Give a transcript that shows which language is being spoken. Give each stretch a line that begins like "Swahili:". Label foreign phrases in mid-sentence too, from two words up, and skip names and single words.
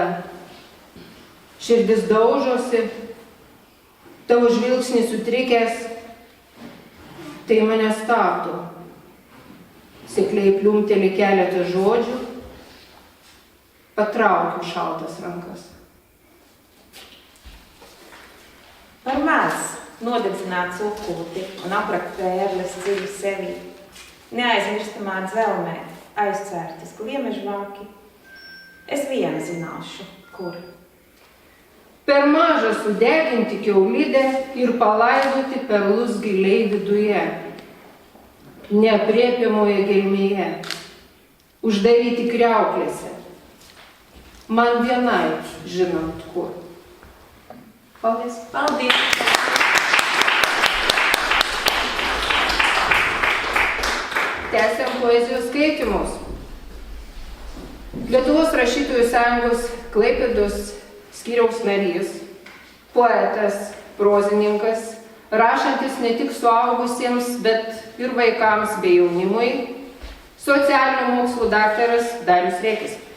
Lithuanian: Širdis daužosi. Tavo žvilgsnis sutrikęs. Tai mane stabdo. Sekliai pliumteli keletą žodžių. Patraukiu šaltas rankas.
Latvian: Par maz nodedzināt cukūti un aprakt pērles dziļi sevī. Neaizmirstamā dzelmē aizcērtas gliemežvāki. Es viena zināšu, kur.
Lithuanian: Per maža sudeginti kiaulidę ir palaidoti perlus giliai viduje. Neaprėpiamoje gelmėje. Uždaryti kriauklėse. Man vienai žinant kur.
Latvian: Paldies. Paldies!
Lithuanian: Tęsiam poezijos skaitymus. Lietuvos rašytojų sąjungos Klaipėdos skyriaus narys, poetas, prozininkas, rašantis ne tik suaugusiems, bet ir vaikams bei jaunimui, socialinių mokslų daktaras Darius Rekis.